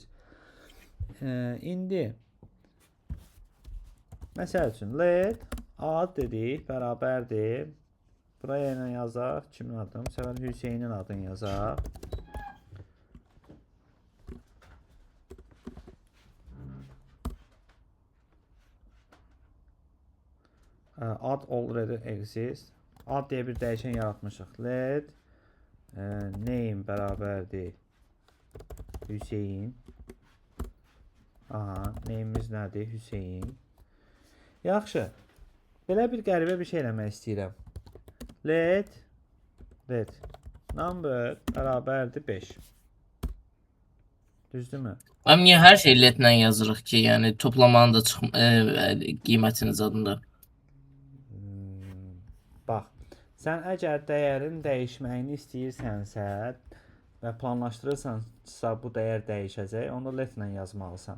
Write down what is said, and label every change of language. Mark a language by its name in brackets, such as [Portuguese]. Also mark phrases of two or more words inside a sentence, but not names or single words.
[Azerbaijani] İndi məsəl üçün let ad dedik, bərabərdir. Buraya ilə yazaq, kimin adını? Bu səfər Hüseynin adını yazaq. [English] Ad already exists. [Azerbaijani] Ad deyə bir dəyişən yaratmışıq. [English] Let name [Azerbaijani] bərabərdir Hüseyin. Aha, name'imiz nədir? Hüseyin. Yaxşı. Belə bir qəribə bir şey eləmək istəyirəm. [English] Let number [Azerbaijani] bərabərdir 5. Düzdürmü? Amma niyə hər şey letlə yazırıq ki, yəni toplamanın da qiymətinin zadında? Bax, sən əgər dəyərin dəyişməyini istəyirsənsə və planlaşdırırsansa bu dəyər dəyişəcək, onda letlə yazmalısan.